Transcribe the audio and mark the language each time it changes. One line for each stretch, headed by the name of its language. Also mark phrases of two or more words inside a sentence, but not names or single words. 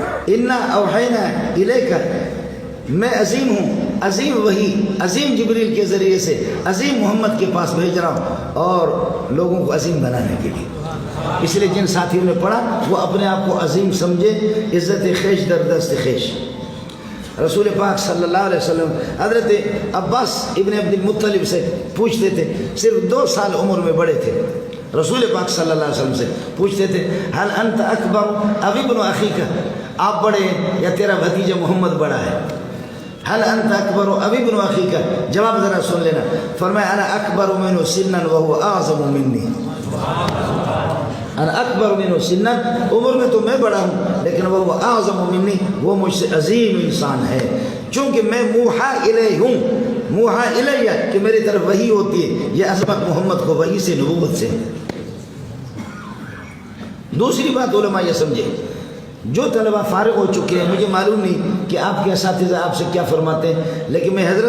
Arabic: انا اوحینا الیک،
Urdu: میں عظیم ہوں، عظیم وحی عظیم جبریل کے ذریعے سے عظیم محمد کے پاس بھیج رہا ہوں اور لوگوں کو عظیم بنانے کے لیے۔ اس لیے جن ساتھیوں نے پڑھا وہ اپنے آپ کو عظیم سمجھے،
Persian: عزت خیش در دست خیش۔
Urdu: رسول پاک صلی اللہ علیہ وسلم حضرت عباس ابن عبد المطلب سے پوچھتے تھے، صرف 2 سال عمر میں بڑے تھے، رسول پاک صلی اللہ علیہ وسلم سے پوچھتے تھے
Arabic: حل انت اکبر اب ابن اخیک،
Urdu: آپ بڑے ہیں یا تیرا بھتیجا محمد بڑا ہے؟
Arabic: هل انت اکبر ابی بن اخی
Urdu: کا جواب ذرا سن لینا.
Arabic: फरमाया انا اکبر منه سنا و هو اعظم منی. انا اکبر منه سنا,
Urdu: عمر میں تو میں بڑا ہوں، لیکن وہ
Arabic: هو اعظم منی,
Urdu: وہ مجھ سے عظیم انسان ہے. چونکہ میں
Arabic: موحى اليه
Urdu: ہوں,
Arabic: موحى الي
Urdu: کہ میری طرف وحی ہوتی ہے، یہ عظمت محمد کو وحی سے نبوت سے. دوسری بات علما یہ سمجھے، جو طلبہ فارغ ہو چکے ہیں، مجھے معلوم نہیں کہ آپ کے اساتذہ آپ سے کیا فرماتے ہیں، لیکن میں حضرت